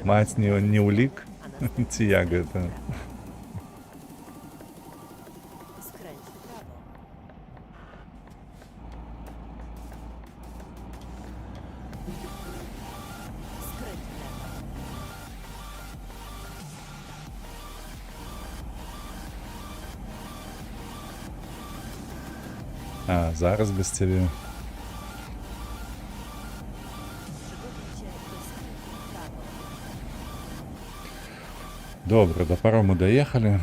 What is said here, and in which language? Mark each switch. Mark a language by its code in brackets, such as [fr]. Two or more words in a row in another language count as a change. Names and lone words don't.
[be] Маць [pl] się prawej [be] не ўлік? [pl] a następnie [be] Ці як [pl] skręć w [be] гэта? [pl] prawo. Skręć w prawo. Skręć w lewo. [be] А, зараз без цябе. [pl] Przygotuj się do skrętu w prawo. [uk] Добре, до парому доехали.